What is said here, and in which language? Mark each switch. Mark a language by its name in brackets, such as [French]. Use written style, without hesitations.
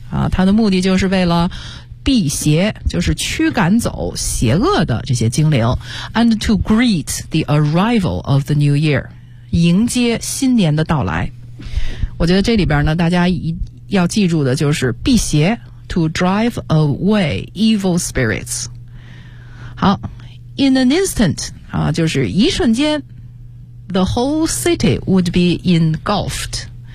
[Chinese] 啊，它的目的就是为了辟邪，就是驱赶走邪恶的这些精灵。 [English] And to greet the arrival of the new year. [Chinese] 迎接新年的到来。我觉得这里边呢，大家要记住的就是辟邪。 [English] To drive away evil spirits. 好， in an instant, [Chinese] 啊，就是一瞬间， [English] the whole city would be engulfed.